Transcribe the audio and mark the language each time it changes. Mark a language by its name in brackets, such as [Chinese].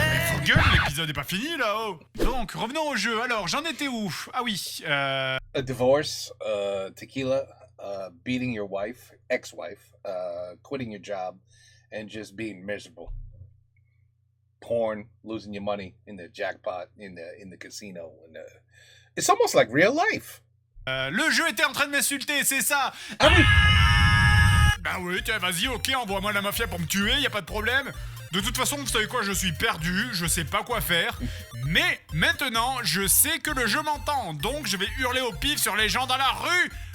[French] Faut gueule, l'épisode est pas fini là-haut. Donc, revenons au jeu. Alors, j'en étais où? Ah oui, [English] A divorce, tequila, beating your wife, ex-wife, quitting your job, and just being miserable. Porn, losing your money in the jackpot, in the casino. It's almost like real life. [French] le jeu était en train de m'insulter, c'est ça. Ah oui. Bah oui, tiens, vas-y, ok, envoie-moi la mafia pour me tuer, y a pas de problème. De toute façon, vous savez quoi, je suis perdu, je sais pas quoi faire. Mais maintenant, je sais que le jeu m'entend, donc je vais hurler au pif sur les gens dans la rue.